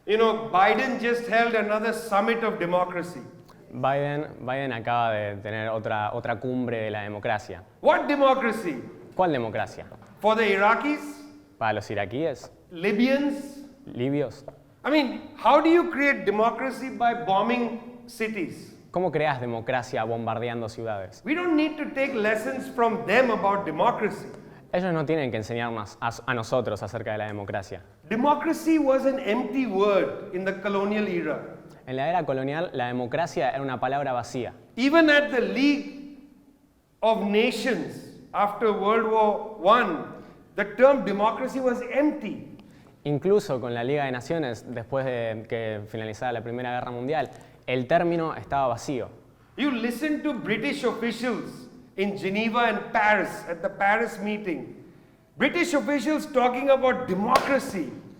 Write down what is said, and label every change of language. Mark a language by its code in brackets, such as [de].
[en] You know, Biden just held another summit of democracy. [es] Biden acaba de tener otra cumbre de la democracia. [en] What democracy? [es] ¿Cuál democracia? [en] For the Iraqis? [es] ¿Para los iraquíes? [en] Libyans? [es] ¿Libios? [en] I mean, how do you create democracy by bombing cities? [es] ¿Cómo creas democracia bombardeando ciudades? [en] We don't need to take lessons from them about democracy. [es] Ellos no tienen que enseñarnos a nosotros acerca de la democracia. [en] Democracy was an empty word in the colonial era. [es] En la era colonial, la democracia era una palabra vacía. [en] Even at the League of Nations after World War I, the term democracy was empty. [es] Incluso con la Liga de Naciones, después de que finalizara la Primera Guerra Mundial, el término estaba vacío. [en] You listen to British officials in Geneva and Paris at the Paris meeting. British officials talking about democracy.